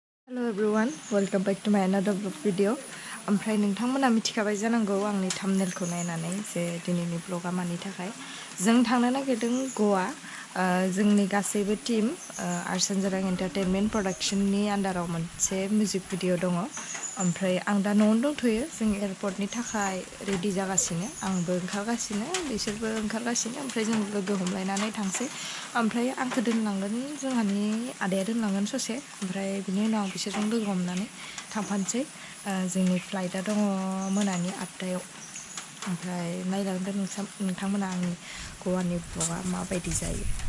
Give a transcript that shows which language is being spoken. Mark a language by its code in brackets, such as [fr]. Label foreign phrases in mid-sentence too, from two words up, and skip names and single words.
[en] Hello everyone, welcome back to my another vlog video. [brx] ओमफ्राय नोंथांमोना मिथिखाबाय जानांगौ आंनि थाम्बनेलखौ नायनानै जे दिनैनि ब्लगा मानि थाखाय जों थांनो नागिरदों गवा जोंनि गासैबो टीम आर्ट्स एन्ड जारां एन्टारटेनमेन्ट प्रडाक्शननि आन्डाराव मोनसे [en] music video [brx] दङ ओमफ्राय आं दा न'आवनो दंथ'यो जों एयारपर्टनि थाखाय रेडि जागासिनो आंबो ओंखारगासिनो बिसोरबो ओंखारगासिनो ओमफ्राय जों लोगो हमलायनानै थांसै ओमफ्राय आंखौ दोनलांगोन जोंहानि आदाया दोनलांगोन ससे ओमफ्राय बिनि उनाव बिसोरजों लोगो हमनानै थांफानोसै जोंनि फ्लाइटआ दङ मोनानि 8टायाव ओमफ्राय नायलांदो नोंथांमोना आंनि गवानि ब्लगा माबायदि जायो